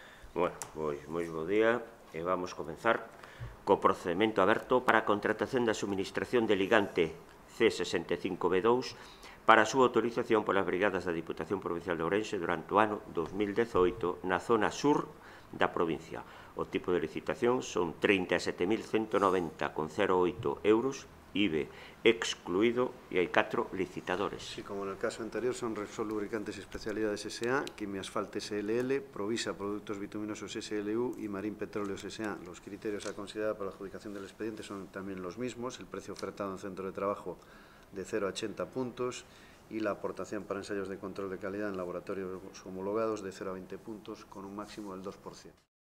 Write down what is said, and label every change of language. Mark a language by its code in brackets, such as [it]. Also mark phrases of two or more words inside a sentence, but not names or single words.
[gl] Bueno, moi bo día e vamos comenzar co procedimento aberto para a contratación da suministración de ligante C65B2 para a súa autorización polas brigadas da Diputación Provincial de Ourense durante o ano 2018 na zona sur da provincia. O tipo de licitación son 37.190,08 euros, IBE excluído, e hai 4 licitadores. [es] Sí, como en el caso anterior, son Repsol Lubricantes y Especialidades S.A., Quimiasfaltes SLL, Provisa Productos Bituminosos SLU y Marín Petróleos S.A. Los criterios a considerar para la adjudicación del expediente son también los mismos: el precio ofertado en centro de trabajo de 0 a 80 puntos y la aportación para ensayos de control de calidad en laboratorios homologados de 0 a 20 puntos con un máximo del 2%.